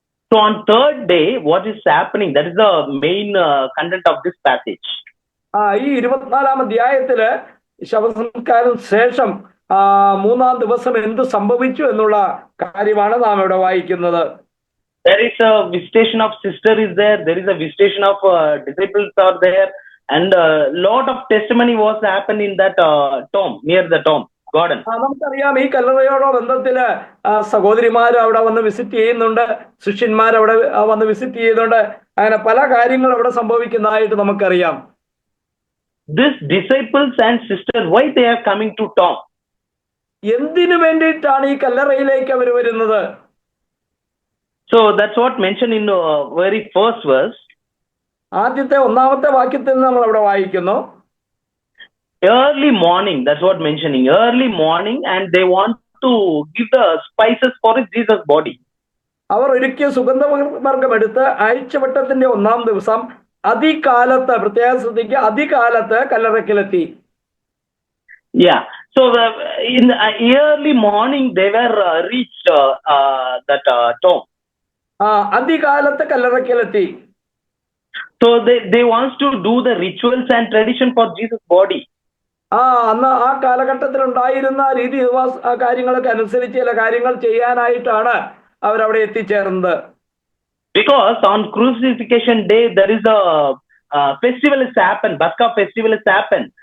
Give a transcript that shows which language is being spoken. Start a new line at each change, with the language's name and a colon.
English: So on third day, what is happening? That is the main content of this passage.
Malayalam: ഈ 24-ാം അധ്യായത്തില് ശവസംസ്കാരത്തിന് ശേഷം 3-ാം ദിവസം എന്ത് സംഭവിച്ചു എന്നുള്ള കാര്യമാണ് നാം ഇവിടെ വായിക്കുന്നത്.
English: There is a visitation of sister is there. There is a visitation of disciples are there, and lot of testimony was happened in that tomb, near the tomb garden.
Malayalam: നമുക്കറിയാം ഈ കല്ലറയോടോ ബന്ധത്തില് സഹോദരിമാർ അവിടെ വന്ന് വിസിറ്റ് ചെയ്യുന്നുണ്ട്, ശിഷ്യന്മാർ അവിടെ വന്ന് വിസിറ്റ് ചെയ്യുന്നുണ്ട്. അങ്ങനെ പല കാര്യങ്ങൾ അവിടെ സംഭവിക്കുന്നതായിട്ട് നമുക്കറിയാം.
English: These disciples and sisters, why they are coming to tomb?
Malayalam: എന്തിനു വേണ്ടിയിട്ടാണ് ഈ കല്ലറയിലേക്ക് അവർ വരുന്നത്?
English: So that's what mentioned in the very first verse.
Malayalam: ആദ്യത്തെ 1-ാമത്തെ വാക്യത്തിൽ നമ്മൾ അവിടെ വായിക്കുന്നു.
English: Early morning, that's what mentioning. Early morning, and they want to give the spices for Jesus' body.
Malayalam: അവർ ഒരുക്കിയ സുഗന്ധവർഗം എടുത്ത് ആഴ്ചവട്ടത്തിന്റെ 1-ാം ദിവസം അതികാലത്ത്, പ്രത്യേക ശ്രദ്ധിക്കുക, അതികാലത്ത് കല്ലറയ്ക്കലെത്തി.
English: Yeah. So in the early morning, they were reached that tomb.
Malayalam: അതികാലത്ത് കല്ലറയ്ക്കലെത്തി.
English: So they wants to do the rituals and tradition for Jesus' body.
Malayalam: അന്ന് ആ കാലഘട്ടത്തിൽ ഉണ്ടായിരുന്ന രീതി കാര്യങ്ങളൊക്കെ അനുസരിച്ച് ചില കാര്യങ്ങൾ ചെയ്യാനായിട്ടാണ് അവരവിടെ എത്തിച്ചേർന്നത്?
English: Because on crucifixion day there is a festival is happen, Paschal festival is happen.